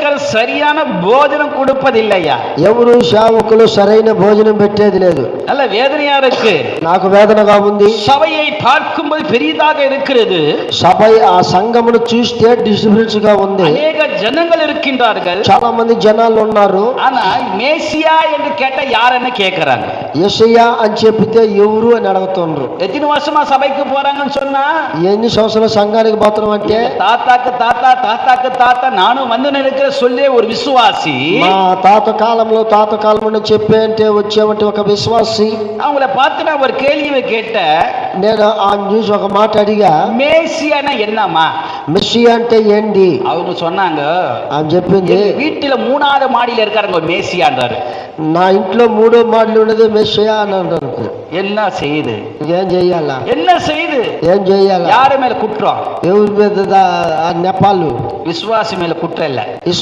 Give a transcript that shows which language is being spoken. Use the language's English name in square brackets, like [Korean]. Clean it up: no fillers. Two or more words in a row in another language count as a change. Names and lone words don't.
[Tamil] சரியான போஜனம் கொடுப்பதில்லையா? [Telugu] ఎవరు సేవకులు సరైన భోజనం పెట్టేది లేదు. [Tamil] நல்ல வேதனையா இருக்கு. [Telugu] నాకు వేదనగా ఉంది. [Tamil] சபையை பார்க்கும்போது பெரியதாக இருக்கிறது. [Telugu] సభ ఆ సంఘమును చూస్తే డిస్టర్బెన్స్ గా ఉంది. [Tamil] அநேக ஜனங்கள் இருக்கின்றார்கள். [Telugu] చాలా మంది జనాలు ఉన్నారు. [Tamil] ஆனா மேசியா என்று கேட்டா யாருன்னு கேக்குறாங்க. [Telugu] యేసయ్య అని చెప్పితే ఎవరు అని అడుగుతున్నారు. [Tamil] எத்தனை வருஷமா சபைக்கு போறாங்கன்னு சொன்னா [Telugu] ఎన్ని సంవత్సరాలు సంఘానికి పోతున్నాం అంటే [Tamil] தாத்தாக்கு தாத்தா நானும் வந்து நினைக்கிற சொல்லே ஒரு விசுவாசி. [Telugu] మా తాత కాలంలో చెప్పే అంటే వచ్చేవంటి ఒక విశ్వాసి. [Tamil] அவங்கள பார்த்து நான் ஒரு கேள்வி கேட்டேன். [Telugu] నేను ఆ న్యూస్ ఒక మాట అడిగా, [Tamil] மேசியானா என்னமா? [Telugu] మెస్సియా అంటే ఏంటి? [Tamil] அவங்க சொன்னாங்க, [Telugu] అని చెప్పింది, [Tamil] வீட்டுல 3வது மாடியில இருக்காருங்க மேசியான்றாரு. [Telugu] నా ఇంట్లో 3వ మాడలు ఉన్నది మెస్సియా అని అంటారు. [Tamil] என்ன செய்யுது? [Telugu] ఏం చెయ్యాలా? [Tamil] என்ன செய்யுது? [Telugu] ఏం చెయ్యాలా? [Tamil] யாரு மேல குற்றம்? [Telugu] ఎవరి మీద నెపాలు? [Tamil] விசுவாசி மேல குற்றம் இல்ல.